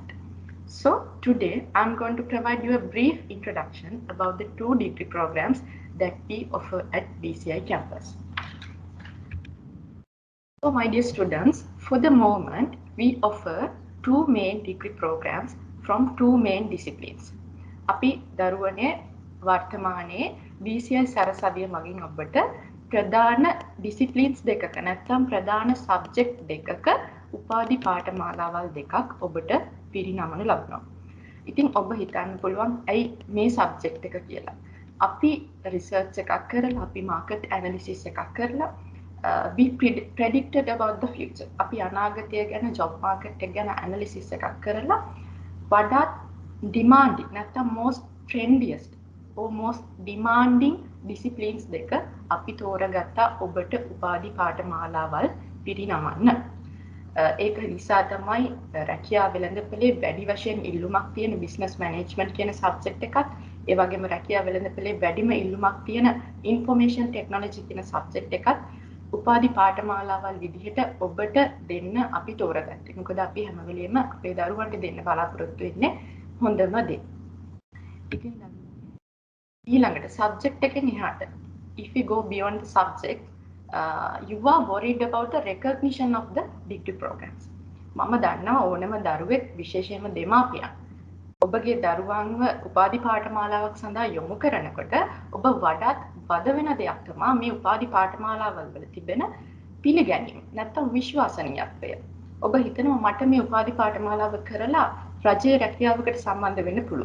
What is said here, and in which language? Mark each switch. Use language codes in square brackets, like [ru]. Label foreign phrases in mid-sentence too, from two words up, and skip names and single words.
[en] So today I'm going to provide you a brief introduction about the 2 degree programs that we offer at BCI campus. So my dear students, for the moment we offer 2 main degree programs from 2 main disciplines. [si] අපි දරුවනේ වර්තමානයේ BCI සරසවිය මගින් ඔබට ප්‍රධාන disciplines දෙකක නැත්නම් ප්‍රධාන subject දෙකක උපාධි පාඨමාලාවල් දෙකක් ඔබට පිරිනමනු ලබනවා. ඉතින් ඔබ හිතන්න පුළුවන් ඇයි මේ subject එක කියලා. අපි research එකක් කරලා අපි [en] market analysis [si] එකක් කරලා [en] we predicted about the future. [si] අපි අනාගතය ගැන [en] job market [si] එක ගැන analysis එකක් කරලා වඩාත් demanding නැත්නම් [en] most trendiest or most demanding disciplines [si] දෙක අපි තෝරගත්තා ඔබට උපාධි පාඨමාලාවල් පිරිනමන්න. ඒක නිසා තමයි රැකියා වෙළඳපොලේ වැඩි වශයෙන් ඉල්ලුමක් තියෙන [en] business management [si] කියන subject එකත් ඒ වගේම රැකියා වෙළඳපොලේ වැඩිම ඉල්ලුමක් තියෙන [en] information technology [si] කියන subject එකත් උපාධි පාඨමාලාවල් විදිහට ඔබට දෙන්න අපි තෝරගත්තේ. මොකද අපි හැම වෙලෙම අපේ දරුවන්ට දෙන්න බලාපොරොත්තු වෙන්නේ හොඳම දේ. ඉතින් ඊළඟට [en] subject [si] එකෙන් එහාට [en] if you go beyond the subject, you are worried about the recognition of the degree programs. [si] මම දන්නවා ඕනම දරුවෙක් විශේෂයෙන්ම දෙමාපියන් ඔබගේ දරුවන්ව උපාධි පාඨමාලාවක් සඳහා යොමු කරනකොට ඔබ වඩාත් වද වෙන දෙයක් තමයි මේ උපාධි පාඨමාලාවල් වල තිබෙන පිළිගැනීම නැත්නම් විශ්වාසනීයත්වය. ඔබ හිතනවා මට මේ උපාධි පාඨමාලාව කරලා රජයේ රැකියාවකට සම්බන්ධ වෙන්න පුළුවන්.